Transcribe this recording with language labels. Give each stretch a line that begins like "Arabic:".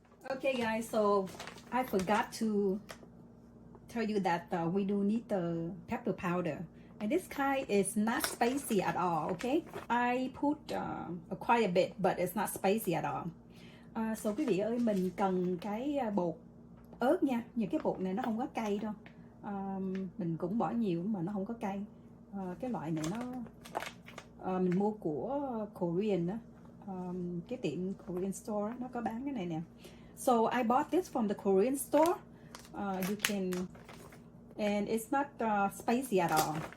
English: Okay guys, so I forgot to tell you that we do need the pepper powder, and this kind is not spicy at all. Okay, I put quite a bit but it's not spicy at all.
Vietnamese: So quý vị ơi, mình cần cái bột ớt nha. Những cái bột này nó không có cay đâu. Mình cũng bỏ nhiều mà nó không có cay. Cái loại này nó mình mua của Korean đó. Cái tiệm Korean store nó có bán cái này nè.
English: So I bought this from the Korean store. You can, and it's not spicy at all.